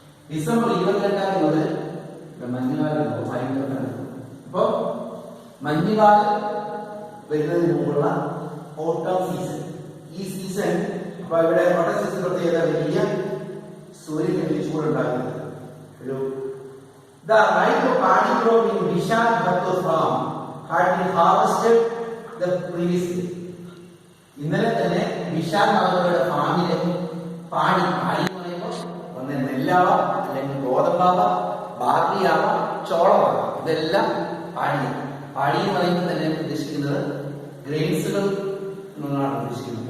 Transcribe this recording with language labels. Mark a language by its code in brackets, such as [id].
[ml] December 22 മുതൽ മഞ്ഞുകാലം ഭയങ്കര. അപ്പോ മഞ്ഞുകാലം വരുന്നതിന് മുമ്പുള്ള ഓട്ടം സീസൺ. ഈ സീസൺ അപ്പൊ ഇവിടെ ഓട്ടം സീസൺ പ്രത്യേകത വലിയ സൂര്യന് ചൂടുണ്ടാകുന്നത്. ഒരു [en] The ripe paddy crop in Vishal Bhatto's farm had been harvested the previous day. [ml] ഇന്നലെ തന്നെ വിശാൽ മഹത്തോയുടെ ഫാമിലെ പാടി എന്ന് പറയുമ്പോൾ ഒന്ന് നെല്ലാവാം, അല്ലെങ്കിൽ ഗോതമ്പാവാം, ബാർലിയാവാം, ചോളമാവാം. ഇതെല്ലാം പാടി എന്ന് പറയുമ്പോൾ തന്നെ ഉദ്ദേശിക്കുന്നത് ഗ്രെയിൻസുകൾ എന്നാണ് ഉദ്ദേശിക്കുന്നത്.